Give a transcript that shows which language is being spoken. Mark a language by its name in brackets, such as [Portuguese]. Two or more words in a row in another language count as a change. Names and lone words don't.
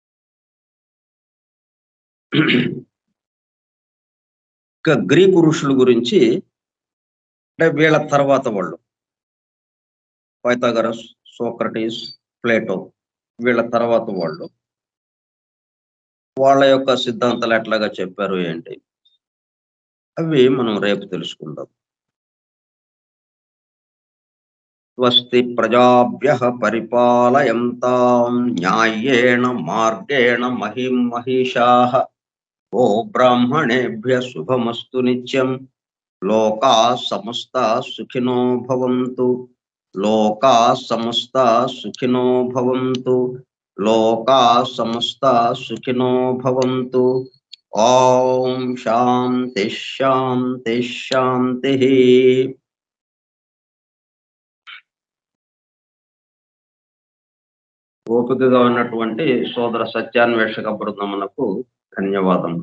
[Telugu] ఇంకా గ్రీకు ఋషుల గురించి అంటే వీళ్ళ తర్వాత వాళ్ళు పైథాగరస్, సోక్రటీస్, ప్లేటో, వీళ్ళ తర్వాత వాళ్ళ యొక్క సిద్ధాంతాలు ఎట్లాగా చెప్పారు ఏంటి అవి మనం రేపు తెలుసుకుందాం. [Sanskrit] స్వస్తి ప్రజాభ్యః పరిపాలయంతాం న్యాయేణ మార్గేణ మహిం మహిషాః. ఓ బ్రాహ్మణేభ్యః శుభమస్తు నిత్యం. లోకాః సమస్తాః సుఖినో భవంతు. లోకాః సమస్తాః సుఖినో భవంతు. లోకా సమస్త సుఖినో భవంతు. ఓం శాంతి శాంతి శాంతి. [Telugu] ఓపికగా ఉన్నటువంటి సోదర సత్యాన్వేషక బృందమునకు ధన్యవాదములు.